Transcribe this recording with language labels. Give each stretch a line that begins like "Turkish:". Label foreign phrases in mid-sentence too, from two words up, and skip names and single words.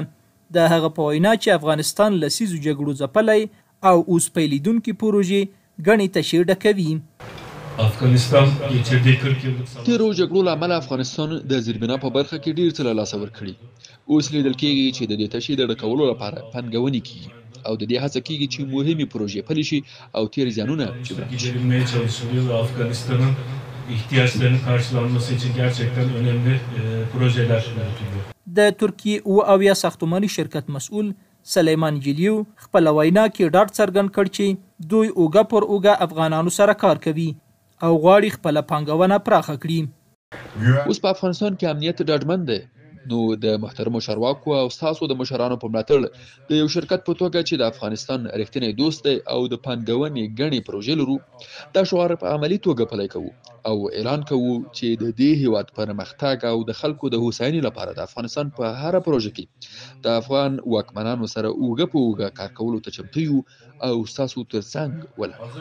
Pashto: د هغه په وینا چې افغانستان له سیزو جګړو ځپلی او اوس پیلیدونکې پروژې ګڼې تشې ډکوي. تیرو جګړو له امله افغانستان د زیربنا په برخه کې ډیر څه له لاسه ورکړي. اوس لیدل کېږي چې د دې تشې د ډکولو لپاره پانګونې کېږي او د دې هڅه کېږي چې مهمې پروژې پلي شي او تیر زیانونه جبران شي.
Turkish: ihtiyaçlarının karşılanması için gerçekten önemli projeler yürütülüyor.
Pashto: د ترکیې اویا ساختماني شرکت مسؤل سلیمان جلیو خپل وینا کې ډاډ څرګند کړ چې دوی اوګه پر اوګه افغانانو سره کار کوي او غواړي خپل پانګونه پراخه کړي. اوس په افغانستان کې امنیت ډاډمن دی، نو د محترمو چارواکو او ستاسو د مشرانو په ملاتړ د یو شرکت په توګه چې د افغانستان رښتینی دوست دی او د پانګونې ګڼې پروژې لرو، دا شعار په عملي توګه پلی کوو او اعلان کوو چې د دې هیواد پرمختګ او د خلکو د هوساینې لپاره د افغانستان په هره پروژه کې د افغان واکمنانو سره اوږه په اوږه کار کولو ته چمتو یو او ستاسو ترڅنګ ولاړ.